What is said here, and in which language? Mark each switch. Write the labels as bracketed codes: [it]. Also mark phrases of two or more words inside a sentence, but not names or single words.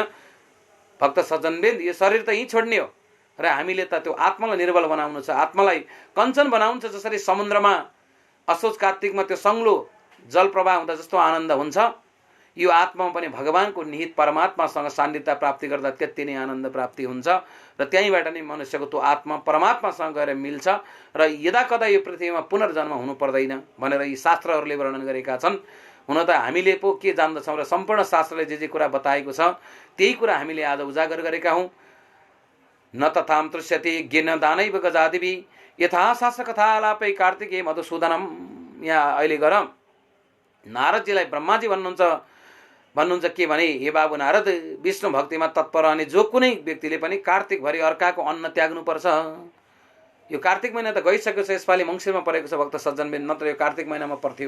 [ne] भक्त सज्जनवृन्द, यो शरीर त यहीँ छोड्ने हो र हामीले त त्यो आत्मालाई निर्बल बनाउनु छ, आत्मालाई कञ्चन बनाउनु छ। जसरी समुद्रमा असोज कार्तिकमा त्यो सङ्लो जल प्रवाह हुँदा जस्तो आनन्द हुन्छ, यो आत्मामा पनि भगवानको निहित परमात्मासँग सान्निध्य प्राप्ति गर्दा त्यति नै आनन्द प्राप्ति हुन्छ र त्यहीँबाट नै मनुष्यको त्यो आत्मा परमात्मासँग गएर मिल्छ र यदा कदा यो पृथ्वीमा पुनर्जन्म हुनु पर्दैन भनेर यी शास्त्रहरूले वर्णन गरेका छन्। हुन त हामीले पो के जान्दछौँ र सम्पूर्ण शास्त्रले जे कुरा बताएको छ त्यही कुरा हामीले आज उजागर गरेका हौँ। [sa] न तथाम तृष्यति ज्ञेन दानैव गजादिवि यथा शास्त्र कथालापै कार्तिके मधुसूदनम। [ne] यहाँ अहिले गएर नारदजीलाई ब्रह्माजी भन्नुहुन्छ के भने, हे बाबु नारद, विष्णु भक्तिमा तत्पर रहने जो कुनै व्यक्तिले पनि कार्तिकभरि अर्काको अन्न त्याग्नुपर्छ। यो कार्तिक महिना त गइसकेको छ, यसपालि मङ्सिरमा परेको छ भक्त सज्जनबिन, नत्र यो कार्तिक महिनामा पर्थ्यो।